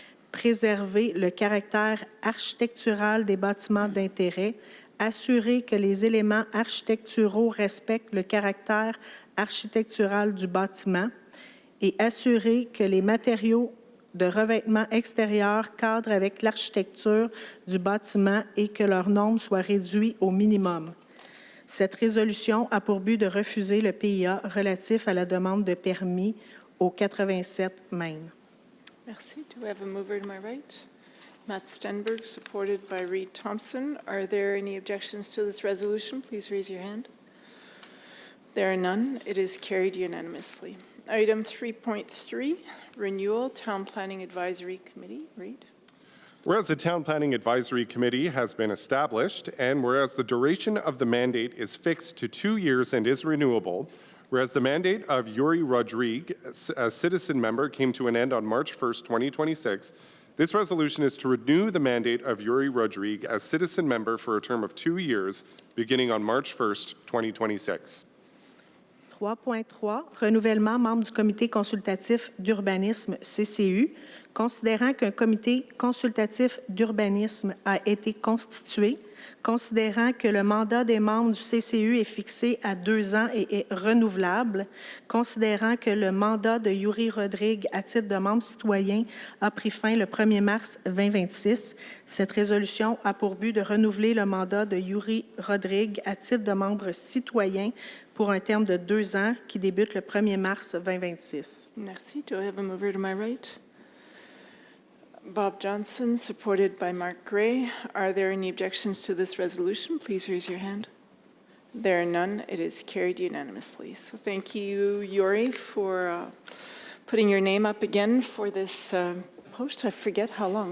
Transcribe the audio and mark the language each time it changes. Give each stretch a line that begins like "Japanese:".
French: préserver le caractère architectural des bâtiments d'intérêt, assurer que les éléments architecturaux respectent le caractère architectural du bâtiment et assurer que les matériaux de revêtement extérieur cadrent avec l'architecture du bâtiment et que leurs nombres soient réduits au minimum. Cette résolution a pour but de refuser le PIA relatif à la demande de permis au 87 Main. Merci.
English: Do we have a mover to my right? Matt Stenberg, supported by Reed Thompson. Are there any objections to this resolution? Please raise your hand. There are none. It is carried unanimously. Item 3.3, renewal, Town Planning Advisory Committee. Reed. Whereas the Town Planning Advisory Committee has been established, and whereas the duration of the mandate is fixed to 2 years and is renewable, whereas the mandate of Yuri Rodriguez, a citizen member, came to an end on March 1st, 2026, this resolution is to renew the mandate of Yuri Rodriguez as citizen member for a term of 2 years, beginning on March 1st, 2026.
French: 3.3, renouvellement membre du Comité consultatif d'urbanisme CCU, considérant qu'un comité consultatif d'urbanisme a été constitué, considérant que le mandat des membres du CCU est fixé à 2 ans et est renouvelable, considérant que le mandat de Yuri Rodriguez à titre de membre citoyen a pris fin le 1er mars 2026. Cette résolution a pour but de renouveler le mandat de Yuri Rodriguez à titre de membre citoyen pour un terme de 2 ans qui débute le 1er mars 2026. Merci.
English: Do I have a mover to my right? Bob Johnson, supported by Mark Gray. Are there any objections to this resolution? Please raise your hand. There are none. It is carried unanimously. So thank you, Yuri, for putting your name up again for this post. I forget how long.